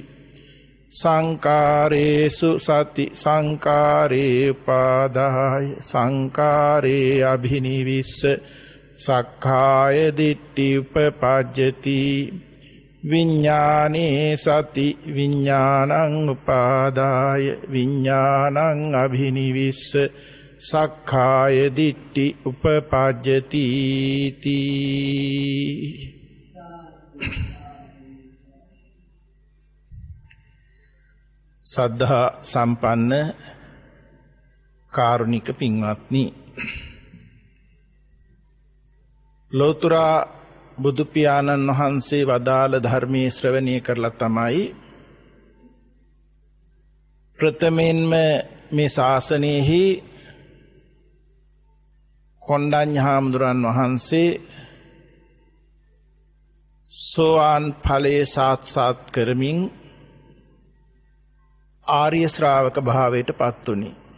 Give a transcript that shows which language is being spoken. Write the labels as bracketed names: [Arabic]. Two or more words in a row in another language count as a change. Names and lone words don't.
[Pali] संकारेषु सति संकारे उपादाय संकारे अभिनिविश्य सक्खाय दिट्ठि उपपज्जति विज्ञाने सति विज्ञानं उपादाय विज्ञानं अभिनिविश्य सक्खाय दिट्ठि उपपज्जति [Sinhala] ශ්‍රද්ධා සම්පන්න කාරුණික පිංගත්නී ලෝතුරා බුදු පියාණන් වහන්සේ වදාළ ධර්මයේ ශ්‍රවණය කරලා තමයි ප්‍රථමයෙන්ම මේ ශාසනයෙහි කොණ්ඩඤ්ඤ හාමුදුරන් වහන්සේ සෝවාන් ඵලයේ සාක්ෂාත් කරමින් ආර්ය ශ්‍රාවක භාවයට පත් වුණේ.